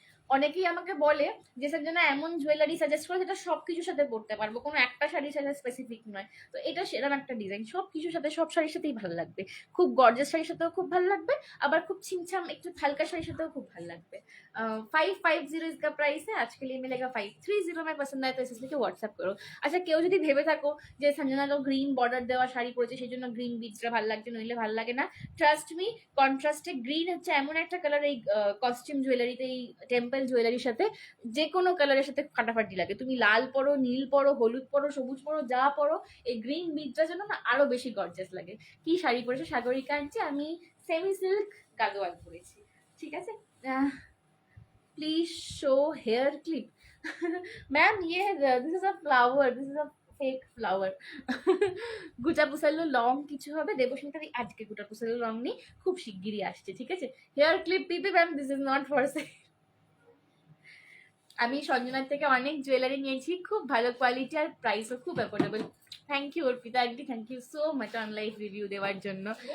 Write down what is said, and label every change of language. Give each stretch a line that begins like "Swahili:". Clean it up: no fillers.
Bangla: অনেকেই আমাকে বলে যে সঞ্জনা এমন জুয়েলারি সাজেস্ট করে যেটা সব কিছুর সাথে পরতে পারবো, কোনো একটা শাড়ির সাথে স্পেসিফিক নয়। তো এটা সেরকম একটা ডিজাইন, সব কিছুর সাথে, সব শাড়ির সাথেই ভালো লাগবে। খুব গর্জাস শাড়ির সাথেও খুব ভালো লাগবে, আবার খুব छिमछम একটু হালকা শাড়ির সাথেও খুব ভালো লাগবে।
Hindi: 550 इसका प्राइस है, आज के लिए मिलेगा 530 में। पसंद आए तो इसे लिखे व्हाट्सअप करो।
Bangla: আচ্ছা, কেউ যদি ভেবে থাকো যে সঞ্জনা তো গ্রিন বর্ডার দেওয়া শাড়ি পরেছে সেই জন্য গ্রিন বিটসটা ভালো লাগছে, নইলে ভালো লাগে না, ট্রাস্ট মি, কন্ট্রাস্টে গ্রিন হচ্ছে এমন একটা কালার এই কস্টিউম জুয়েলারিতে, এই টেম্পল জুয়েলারির সাথে যে কোনো কালারের সাথে ফাটাফাটি লাগে। তুমি লাল পরো, নীল পরো, হলুদ পরো, সবুজ পরো, যা পরো, এই গ্রিন বিটটার জন্য না আরো বেশি গর্জাস লাগে। কি শাড়ি পরেছে সাগরিকা আনছে, আমি সেমি সিল্ক গাদোয়াল পরেছি, ঠিক আছে।
English: Please show hair clip. Ma'am ये this is a flower, this is a fake flower.
Bangla: গুটা পুষালো long কিছু হবে, দেবস্মিতার আজকে গুটা পুষালো লং নেই, খুব শিগগিরই আসছে, ঠিক আছে।
English: Hair clip দিতে ma'am, this is not for sale.
Bangla: আমি সঞ্জনার থেকে অনেক জুয়েলারি নিয়েছি, খুব ভালো কোয়ালিটি আর প্রাইসও খুব affordable. Thank you Arpita aunty, thank you so much on live review দেওয়ার জন্য।